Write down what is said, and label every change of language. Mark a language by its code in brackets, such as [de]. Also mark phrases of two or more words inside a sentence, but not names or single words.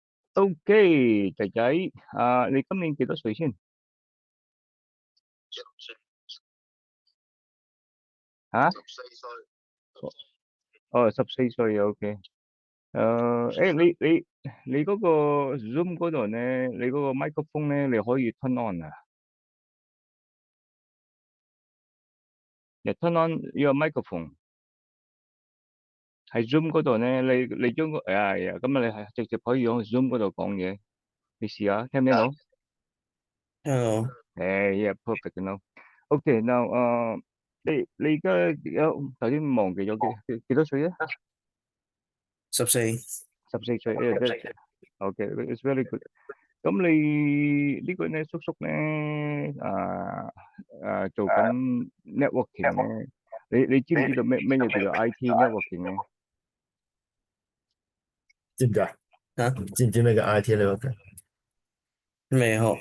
[yue] OK，仔仔，你今年幾多歲先？嚇？哦，14歲，OK。你嗰個 Zoom 嗰度咧，你嗰個 microphone 咧，你可以 [en] turn on [yue] 啊。你 [en] turn on [yue] 呢個 microphone 喺 Zoom 嗰度咧，你將個咁啊，你係直接可以喺 Zoom 嗰度講嘢。你試下，聽唔聽到？ [en] Hello， Yeah, perfect now. OK, now [yue] 你而家頭先忘記咗幾多歲啊？ 14。 [en] 14歲 ，OK, it's very good。 [yue] 咁你呢個咧，叔叔咧，做緊 networking 咧，你知唔知道咩嘢叫做 [en] IT networking [yue] 咧？知唔知啊？知唔知咩叫 IT 呢個？未學，